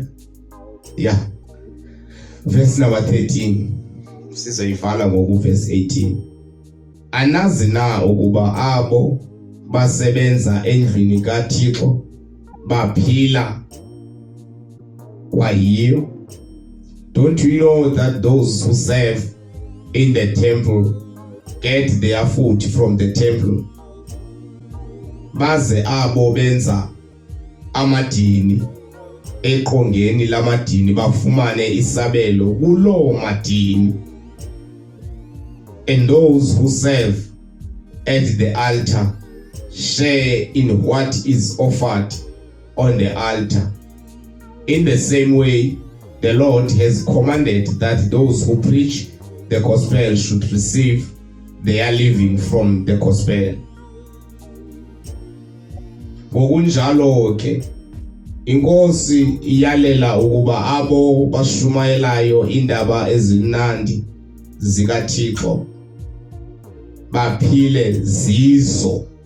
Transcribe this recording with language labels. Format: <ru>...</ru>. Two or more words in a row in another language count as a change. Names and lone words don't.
<en>Yeah. Verse number 13.</en> <xh>Sizoyivala ngoku verse 18. Anazi na ukuba abo basebenza endlini kaThixo baphila kwayiyo?</xh> <en>Don't you know that those who serve in the temple get their food from the temple?</en> <xh>Baze abo benza amadini eqongeni lamadini bafumane isabelo kuloo madini.</xh> <en>And those who serve at the altar share in what is offered on the altar. In the same way, the Lord has commanded that those who preach the gospel should receive their living from the gospel.</en> <xh>Ngokunjalo ke, inkosi iyalela ukuba abo bashumayelayo indaba ezinandi zikaThixo baphile zizo.</xh>